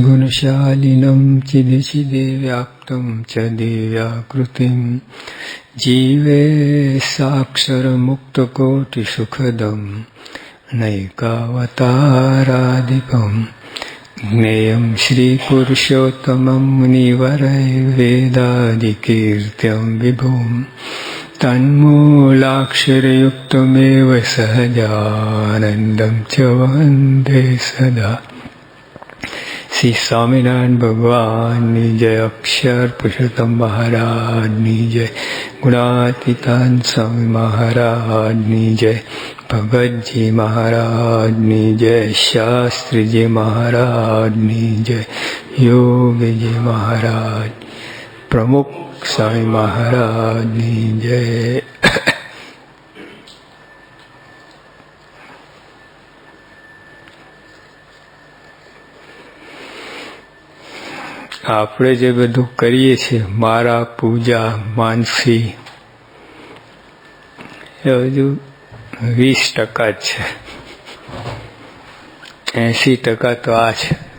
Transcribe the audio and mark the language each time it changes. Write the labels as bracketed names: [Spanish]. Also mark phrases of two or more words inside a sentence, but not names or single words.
[Sanskrit] ज्ञानशालिनं चिदिचिदे व्याप्तं च दिव्याकृतिं जीवे साक्षरमुक्तकोटिसुखदं नैकावतारादिकं ज्ञेयं श्रीपुरुषोत्तमं मुनिवरैर्वेदादिकीर्त्यं विभुं तन्मूलाक्षरयुक्तमेव सहजानन्दं च वन्दे सदा। [Gujarati] શ્રી સ્વામીનારાયણ ભગવાન જય, અક્ષર પુરુષોત્તમ મહારાજ જય, ગુણાતીતાન સ્વામી મહારાજ જય, ભગત જી મહારાજ જય, શાસ્ત્રી જી મહારાજ જય, યોગ જી મહારાજ, પ્રમુખ સ્વામી મહારાજ જય। આપણે જે બધું કરીએ છીએ, મારા પૂજા માનસી, એ બધું 20% જ છે, 80% તો આ છે.